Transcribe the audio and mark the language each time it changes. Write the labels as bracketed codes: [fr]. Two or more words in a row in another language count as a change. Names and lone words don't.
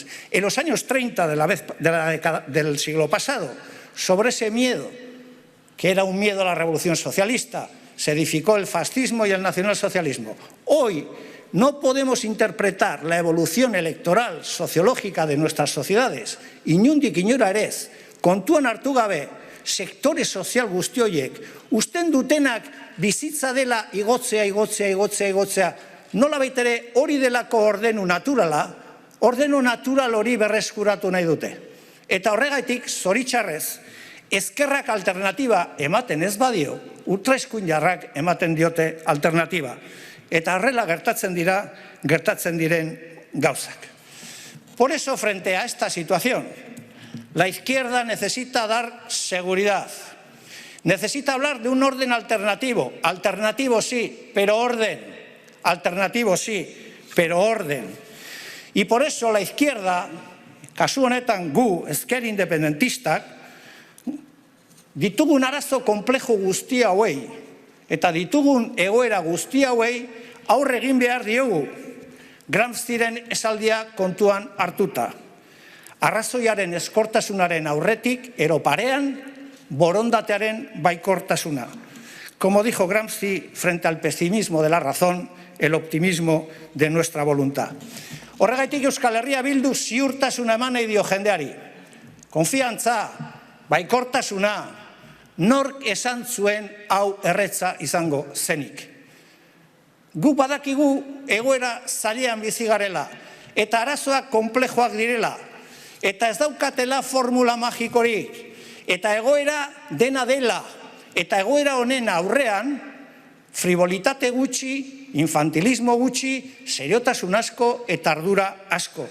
[es] En los años 30 del siglo pasado, sobre ese miedo, que era un miedo a la revolución socialista, se edificó el fascismo y el nacionalsocialismo. Hoy no podemos interpretar la evolución electoral sociológica de nuestras sociedades [eu] inundik inora ere ez, kontuan hartu gabe, sektore sozial guzti horiek usten dutenak bizitza dela igotzea, nolabait ere hori delako ordenu natural hori berreskuratu nahi dute. Eta horregatik, zoritxarrez, ezkerrak alternatiba ematen ez badio, ultraeskuindarrak ematen diote alternatiba. Eta horrela gertatzen diren gauzak. [es] Por eso, frente a esta situación, la izquierda necesita dar seguridad. Necesita hablar de un orden alternativo. Alternativo sí, pero orden. Alternativo sí, pero orden. Y por eso la izquierda, [eu] kasu honetan gu, ezker independentistak, Ditugun arazo komplejo guzti hauei eta ditugun egoera guzti hauei aurre egin behar diogu, Gramsciren esaldia kontuan hartuta. Arrazoiaren eskortasunaren aurretik, ero parean, borondatearen baikortasuna. [es] Como dijo Gramsci, frente al pesimismo de la razón, el optimismo de nuestra voluntad. [eu] Horregaitik Euskal Herria Bildu ziurtasuna eman nahi dio jendeari. Konfiantza, baikortasuna, nork esan zuen hau erretza izango zenik. Guk badakigu egoera zailean bizi garela, eta arazoak konplejoak direla, eta ez daukatela formula magikorik, eta egoera dena dela, eta egoera honen aurrean, frivolitate gutxi, infantilismo gutxi, seriotasun asko eta ardura asko.